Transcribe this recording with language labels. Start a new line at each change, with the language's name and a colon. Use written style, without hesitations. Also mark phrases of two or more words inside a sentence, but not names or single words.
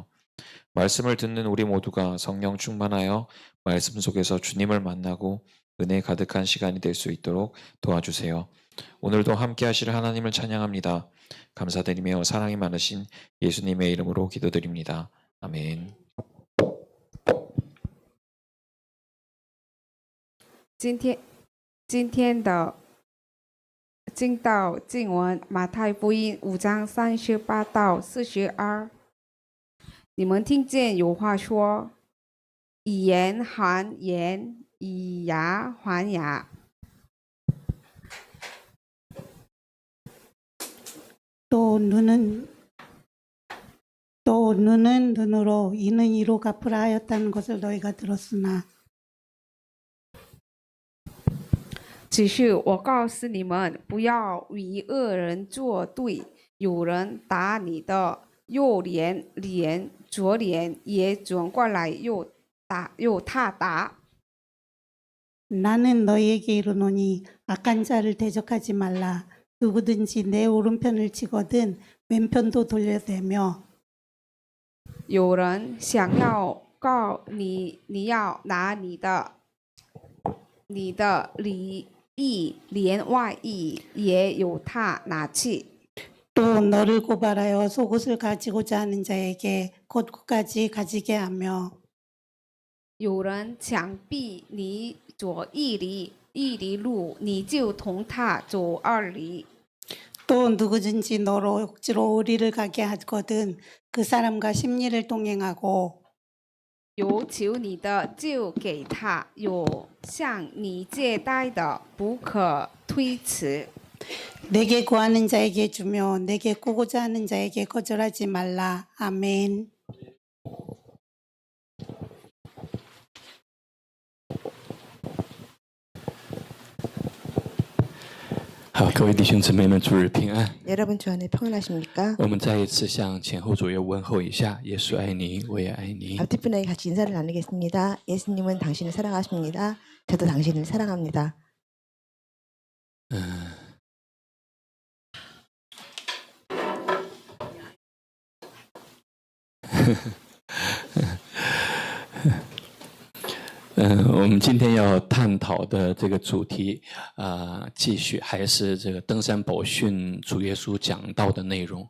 Korean: 말씀을 듣는 우리 모두가 성령 충만하여 말씀 속에서 주님을 만나고 은혜 가득한 시간이 될 수 있도록 도와주세요. 오늘도 함께 하실 하나님을 찬양합니다. 감사드리며 사랑이 많으신 예수님의 이름으로 기도드립니다. 아멘.
Chinese: 今天的经道经文，马太福音5章38到42。你们听见有话说：“以言还言，以牙还牙。”
Korean: 또 눈은 눈으로 이는 이로 갚으라 하였다는 것을 너희가 들었으나
Chinese: 只是我告诉你们，不要与恶人作对。有人打你的右脸，左脸也转过来又他打。
Korean: 나는 너희에게 이르노니 악한 자를 대적하지 말라. 누구든지 내 오른편을 치거든 왼편도 돌려대며
Chinese: 有人想要告你，你要拿你的里衣连外衣也由他拿去。
Korean: 또 너를 고발하여 속옷을 가지고자 하는 자에게 겉옷까지 가지게 하며
Chinese: 有人强逼你走一里路，你就同他走2里。
Korean: 또 누구든지 너로 억지로 오리를 가게 하거든 그 사람과 십리를 동행하고
Chinese: 有求你的就给他，有向你借贷的不可推辞。
Korean: 내게 구하는 자에게 주며 내게 꾸고자 하는 자에게 거절하지 말라. 아멘.
Chinese: 好，各位弟兄姊妹们，主日平安。
Korean: 여러분 주 안에 평안하십니까?
Chinese: 我们再一次向前后左右问候一下，耶稣爱你，我也爱你。
Korean: 앞뒤분에게 같이 인사를 나누겠습니다. 예수님은 당신을 사랑하십니다. 저도 당신을 사랑합니다.
Chinese: 我们今天要探讨的这个主题继续还是这个登山宝训主耶稣讲到的内容。